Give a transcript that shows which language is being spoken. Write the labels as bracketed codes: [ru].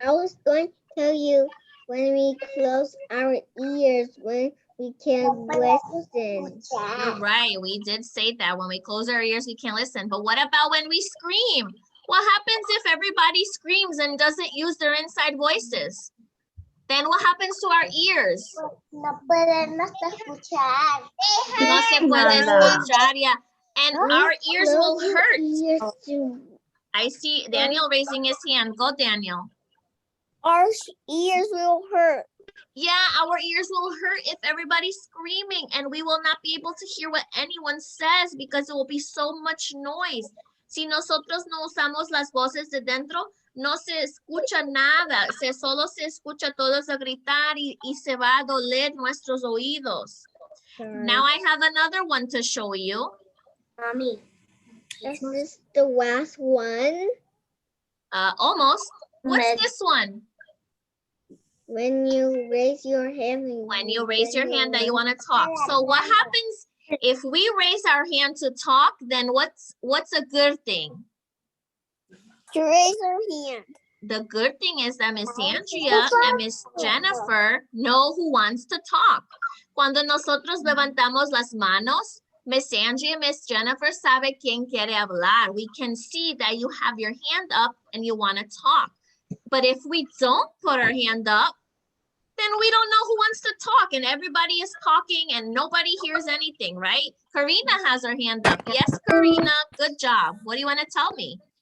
[en] I was going to tell you when we close our ears, when we can't listen. You're right, we did say that. When we close our ears, we can't listen. But what about when we scream? What happens if everybody screams and doesn't use their inside voices? Then what happens to our ears? [es] No podemos escuchar. No se puede escuchar, [en] yeah. And our ears will hurt. Ears too. I see Daniel raising his hand. Go, Daniel. Our ears will hurt. Yeah, our ears will hurt if everybody's screaming and we will not be able to hear what anyone says because it will be so much noise. [es] Si nosotros no usamos las voces de dentro, no se escucha nada. Solo se escucha todos a gritar y se va a doler nuestros oídos. [en] Now I have another one to show you. Mommy, is this the last one? Almost. What's this one? When you raise your hand. When you raise your hand that you want to talk. So what happens If we raise our hand to talk, then what's a good thing? To raise our hand. The good thing is that Miss Andrea and Miss Jennifer know who wants to talk. [es] Cuando nosotros levantamos las manos, Miss Andrea and Miss Jennifer sabe quién quiere hablar. [en] We can see that you have your hand up and you want to talk. But if we don't put our hand up, then we don't know who wants to talk and everybody is talking and nobody hears anything, right? Karina has her hand up. Yes, Karina, good job. What do you want to tell me?